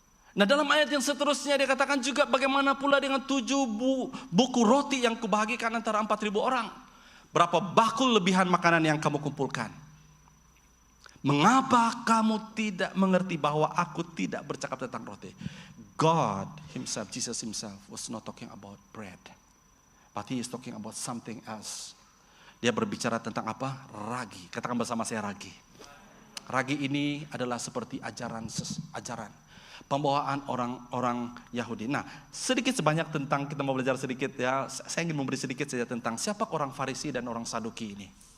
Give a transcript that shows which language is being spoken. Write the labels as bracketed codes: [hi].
[ms] Nah, dalam ayat yang seterusnya dia katakan juga, bagaimana pula dengan 7 buku roti yang kubagikan antara 4.000 orang? Berapa bakul lebihan makanan yang kamu kumpulkan? Mengapa kamu tidak mengerti bahwa aku tidak bercakap tentang roti? [en] God himself, Jesus himself was not talking about bread. But he is talking about something else. [ms] Dia berbicara tentang apa? Ragi. Katakan bersama saya, ragi. Ragi ini adalah seperti ajaran pembawaan orang-orang Yahudi. Nah, sedikit sebanyak tentang, kita mau belajar sedikit ya. Saya ingin memberi sedikit saja tentang siapa orang Farisi dan orang Saduki ini.